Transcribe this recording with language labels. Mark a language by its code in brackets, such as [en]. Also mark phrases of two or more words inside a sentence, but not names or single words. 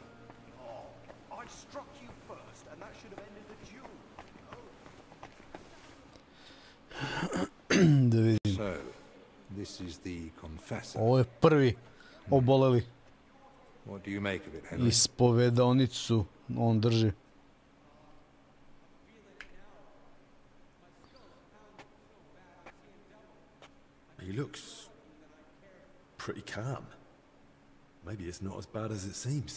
[en] Oh, I struck you first, and that should have ended the duel. [sr] Da vidim. [en] So, this is the confessor. [sr] Ovo je prvi oboleli. [en] What do you make of it, Henry? [sr] Ispovedonicu on drži. [en] He looks pretty calm. Maybe it's not as bad as it seems.